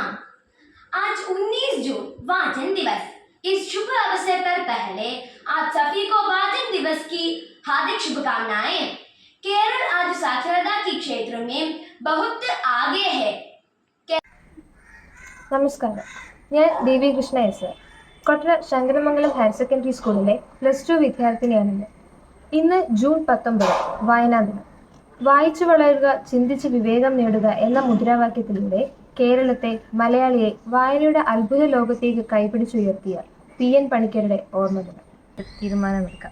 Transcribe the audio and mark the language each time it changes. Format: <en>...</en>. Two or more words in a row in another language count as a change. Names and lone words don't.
<hi>आज 19 जून वाचन दिवस। इस शुभ अवसर पर पहले आप सभी को वाचन दिवस की हार्दिक शुभकामनाएं। केरल आज साक्षरता के क्षेत्र में बहुत आगे है.</hi> <ml>നമസ്കാരം, ഞാൻ ദേവി കൃഷ്ണ എസ്. കൊട്ര ശങ്കരമംഗലം ഹയർ സെക്കൻഡറി സ്കൂളിലെ +2 വിദ്യാർത്ഥിനിയാണ്. ഇന്ന് ജൂൺ 19 വായനാ ദിനം. വായിച്ചു വളരുക, ചിന്തിച്ച് വിവേകം നേടുക എന്ന മുദ്രാവാക്യത്തിലൂടെ കേരളത്തെ, മലയാളിയെ വായനയുടെ അത്ഭുത ലോകത്തേക്ക് കൈപിടിച്ചുയർത്തിയ PN പണിക്കരുടെ ഓർമ്മദിനം തീരുമാനമെടുക്കാം.</ml>